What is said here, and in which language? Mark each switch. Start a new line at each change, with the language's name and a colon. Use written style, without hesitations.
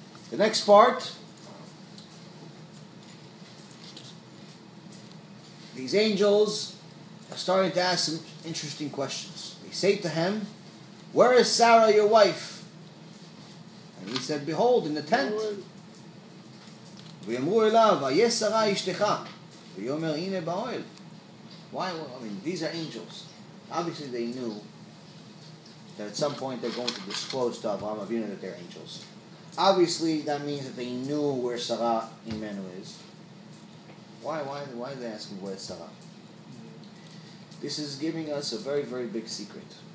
English: The next part, these angels are starting to ask some interesting questions. They say to him, "Where is Sarah, your wife?" And he said, "Behold, in the tent."
Hebrew: ויאמרו אליו, "איה שרה אשתך?" ויאמר, "הנה באוהל."
English: Why? Well, I mean, these are angels. Obviously, they knew that at some point they're going to disclose to Avraham Avinu that they're angels. Obviously, that means that they knew where Sarah Imenu is. Why are they asking where Sarah? This is giving us a very, very big secret.